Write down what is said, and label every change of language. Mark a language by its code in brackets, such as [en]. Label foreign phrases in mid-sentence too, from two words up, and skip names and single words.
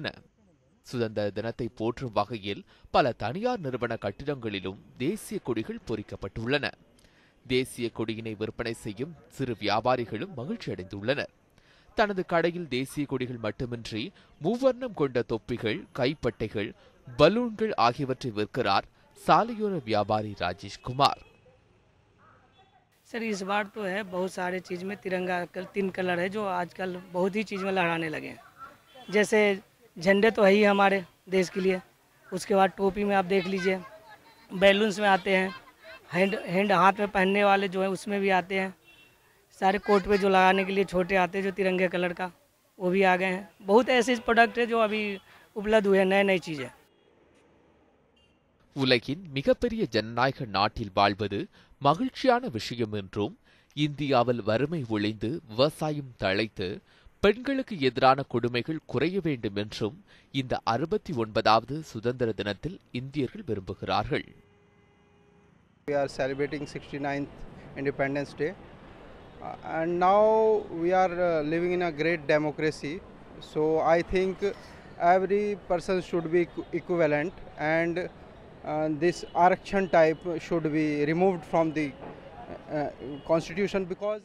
[ta] சுதந்திர தினத்தை போற்றும் வகையில் பல தனியார் நிறுவன கட்டிடங்களிலும் தேசிய கொடிகள் பொறிக்கப்பட்டுள்ளன. தேசிய கொடியினை விற்பனை செய்யும் சிறு வியாபாரிகளும் மகிழ்ச்சி அடைந்துள்ளனர். தனது கடையில் தேசிய கொடிகள் மட்டுமின்றி மூவர்ணம் கொண்ட தொப்பிகள், கைப்பட்டைகள், பலூன்கள் ஆகியவற்றை விற்கிறார் சாலையோர வியாபாरी राजेश कुमार। [hi] सर इस बार तो है बहुत सारे चीज़ में तिरंगा 3 कलर है जो आजकल बहुत ही चीज़ में लहराने लगे हैं। जैसे झंडे तो है ही हमारे देश के लिए, उसके बाद टोपी में आप देख लीजिए, बैलून्स में आते हैं, हैंड हाथ में पहनने वाले जो है उसमें भी आते हैं, सारे कोट पे जो लगाने के लिए छोटे आते हैं जो तिरंगे कलर का वो भी आ गए हैं। बहुत ऐसे प्रोडक्ट है जो अभी उपलब्ध हुए हैं, नई चीज़ें। [ta] உலகின் மிகப்பெரிய ஜனநாயக நாட்டில் வாழ்வது மகிழ்ச்சியான விஷயம் என்றும், இந்தியாவில் வறுமை ஒழிந்து விவசாயம் தழைத்து பெண்களுக்கு எதிரான கொடுமைகள் குறைய வேண்டும் என்றும் இந்த 69வது சுதந்திர தினத்தில் இந்தியர்கள் விரும்புகிறார்கள். [en] We are celebrating 69th Independence Day and now we are living in a great democracy, so I think every person should be equivalent and this Arakshan type should be removed from the constitution because